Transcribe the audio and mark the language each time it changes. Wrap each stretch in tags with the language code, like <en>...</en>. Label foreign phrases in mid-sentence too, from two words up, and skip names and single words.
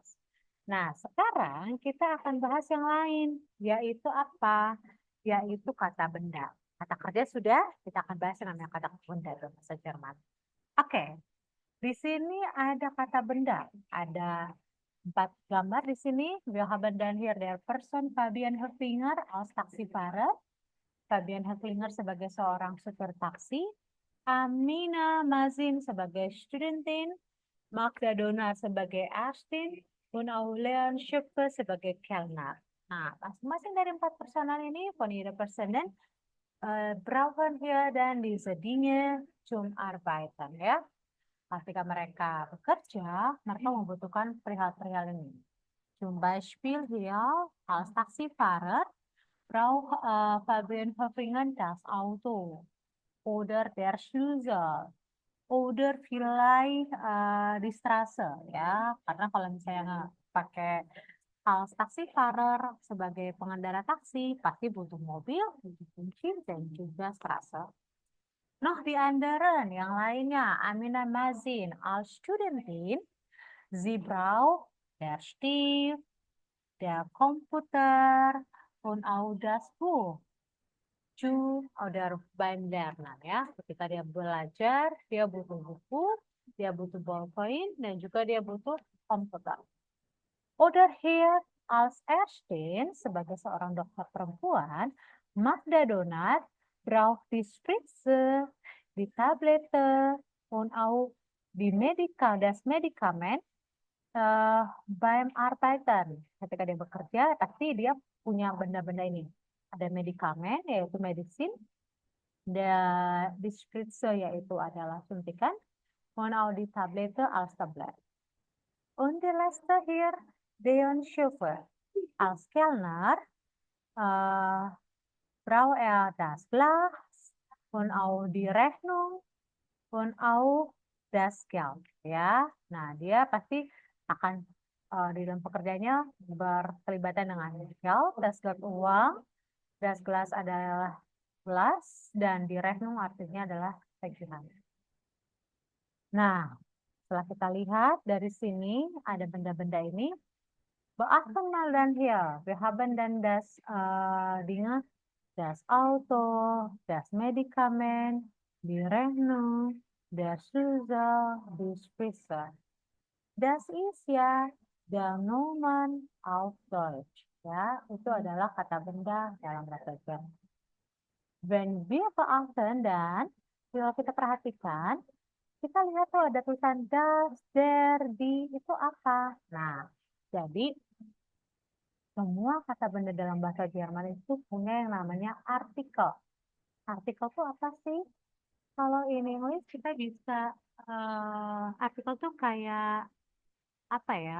<id>Nah, sekarang kita akan bahas yang lain, yaitu apa? Yaitu kata benda. Kata kerja sudah, kita akan bahas yang namanya kata benda dalam bahasa Jerman. Oke, di sini ada kata benda, ada 4 gambar di sini.</id> <de>Wir haben dan hier der Person Fabian Höflinger als Taxifahrer.</de> <id>Fabian Höflinger sebagai seorang supir taksi. Amina Mazin sebagai studentin. Magda Donar sebagai Astin. Und Aulean Schöpfe sebagai Kellner. Nah, masing-masing dari 4 personal ini,</id> <de>von jeder Personen, brauchen wir dan diese Dinge zum Arbeiten,</de> <id>ya. Ketika mereka bekerja, mereka membutuhkan perihal-perihal ini.</id> <de>Zum Beispiel hier als Taxifahrer braucht Fabian Höflingen das Auto oder der Schlüssel oder vielleicht die Straße ya,</de> <id>karena kalau misalnya pakai</id> <de>als Taxifahrer</de> <id>sebagai pengendara taksi pasti butuh mobil, butuh kunci dan juga</id> <de>Straße. Noch die anderen</de> <id>yang lainnya,</id> <de>Amina Mazin als Studentin, sie braucht der Stift, der Komputer, und auch das Buch. Zu oder beim Lernen ya.</de> <id>Ketika dia belajar, dia butuh buku, dia butuh ballpoint, dan juga dia butuh komputer.</id> <de>Oder hier als Ärztin</de> <id>sebagai seorang dokter perempuan,</id> <de>Magda Donat braucht die Spritze, die Tablette, und auch das Medikament beim Arbeiten.</de> <id>Ketika dia bekerja, pasti dia punya benda-benda ini. Ada medikamen, yaitu medicin.</id> <de>Die Spritze,</de> <id>yaitu adalah suntikan.</id> <de>Und auch die Tablette als Tablet. Und die letzte hier, Deon Schöfer. Als Kellner braucht das Glas und auch die Rechnung und auch das Geld.</de> <id>Ya, nah dia pasti akan di dalam pekerjaannya berkelibatan dengan geld,</id> <de>das Geld</de> <id>uang,</id> <de>das Glas</de> <id>adalah gelas, dan di Rechnung artinya adalah tagihan. Nah, setelah kita lihat dari sini ada benda-benda ini.</id> <de>Beachten mal dann hier. Wir haben dann das Dinge, das Auto, das Medikament, die Rechnung, der Schlüssel, die Spritze. Das ist ya der Nomen auf Deutsch.</de> <id>Ya, itu adalah kata benda dalam bahasa Jerman.</id> <de>Wenn wir beachten</de> <id>dan kalau kita perhatikan, kita lihat tuh ada tulisan das, der, die, itu apa? Nah, jadi semua kata benda dalam bahasa Jerman itu punya yang namanya artikel. Artikel itu apa sih? Kalau</id> <en>in English</en> <id>kita bisa artikel tuh kayak apa ya?</id>